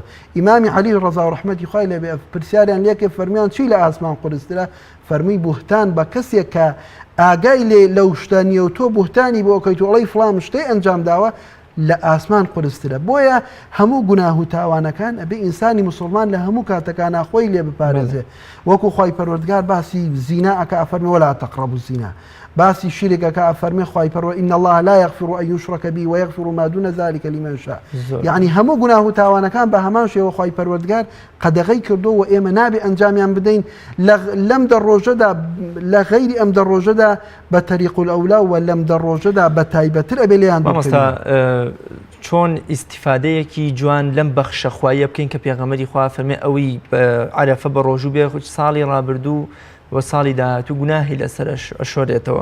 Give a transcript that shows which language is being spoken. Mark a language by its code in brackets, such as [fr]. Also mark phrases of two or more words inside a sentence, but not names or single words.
[ckb] ئیمامی عەلی ڕەزا و ڕەحمەتی خوای لێبێ پرسیاریان لێکێ فەرمیان چی لە ئاسمان قورسترە فەرمووی بوهتان بە کەسێک کە ئاگای لێ لەو شتە نیە و تۆ بوهتانی بۆ ئەوکەیت و ئەڵەی فڵان شتەی ئەنجام داوە لە ئاسمان قورسترە. بۆیە هەموو گوناه و تاوانەکان ئەبێ ئینسانی مسلمان لە هەموو کاتەکانە خۆی لێ بپارێزێ. وەکو خوای پەروەردگار باسی زینا ئەکا ئەفەرمێ [ar] وەلا تەقرەبوا الزینا، [ckb] باسی شیرێکەکە ئەفەرمێ خوای پەروەردگار [ar] ئین الله لا یغفر أن یشرک به ویغفر ما دون ذلك لمن شاء. [ckb] یعنی هەموو گوناه و تاوانەکان بە هەمان شێوە خوای پەروەردگار قەدەغەی کردو و ئێمە نابێ ئەنجامیان بدەین لەم دەڕۆژەدا لە غەیری ئەم دەڕۆژەدا بە [ar] تەریق الأولا [ckb] و لەم دەڕۆژەدا بە تایبەتر ئەبێ لێیان چۆن ئیسیفادەیەکی جوان لەم بەخشە خوایە بکەین کە پێغەمبەری خوا فەرمێ ئەوەی عەرەفە بە ڕۆژوو بێ ساڵی ڕابردوو و ساڵی داهاتوو گوناهی لەسەر ئەشۆرێتەوە.